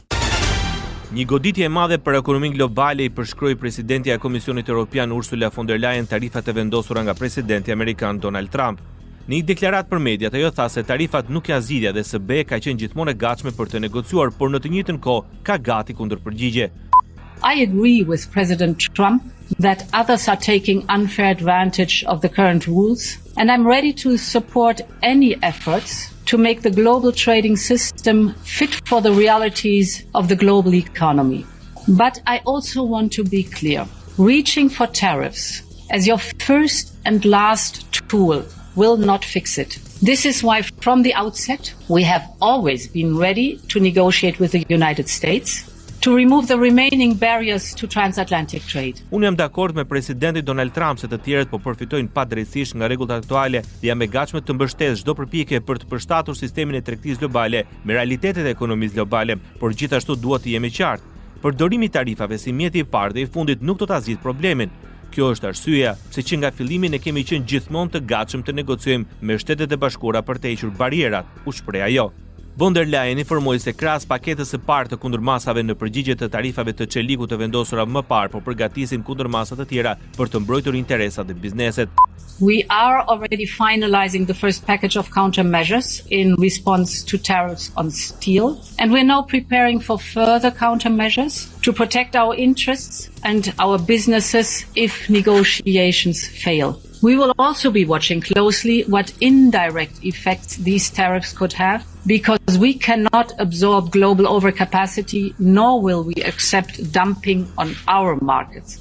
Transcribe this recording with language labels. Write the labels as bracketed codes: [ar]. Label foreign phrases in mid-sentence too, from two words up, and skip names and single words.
[sq] Një goditje e madhe për ekonominë globale I përshkroi presidentja e Komisionit Evropian Ursula von der Leyen tarifat e vendosura nga presidenti amerikan Donald Trump. Në një deklaratë për mediat, ajo tha se tarifat nuk janë zgjidhja dhe SBE ka qenë gjithmonë e gatshme për të negociuar, por në të njëjtën kohë ka gati kundërpërgjigje. [en] I agree with President Trump that others are taking unfair advantage of the current rules, and I'm ready to support any efforts to make the global trading system fit for the realities of the global economy. But I also want to be clear. Reaching for tariffs as your first and last tool will not fix it. This is why from the outset we have always been ready to negotiate with the United States to remove the remaining barriers to transatlantic trade. [sq] Unë jam dakord me presidentin Donald Trump se të tjerët po përfitojnë padrejtisht nga rregullat aktuale dhe jam e gatshme të mbështes çdo përpjekje për të përshtatur sistemin e tregtisë globale me realitetet e ekonomisë globale, por gjithashtu duhet të jemi qartë. Përdorimi I tarifave si mjeti I parë dhe I fundit nuk do ta zgjidhë problemin. Kjo është arsyeja pse që nga fillimi ne kemi qenë gjithmonë të gatshëm të negociojmë me Shtetet e Bashkuara për të hequr barierat, u shpreh ajo. Von der Leyen informoi se krahas paketës së parë të kundërmasave në përgjigje të tarifave të çelikut të vendosura më parë, po përgatisim kundërmasa të tjera për të mbrojtur interesat e bizneset. [en] We are already finalizing the first package of countermeasures in response to tariffs on steel, and we're now preparing for further countermeasures to protect our interests and our businesses if negotiations fail. We will also be watching closely what indirect effects these tariffs could have, because we cannot absorb global overcapacity, nor will we accept dumping on our markets.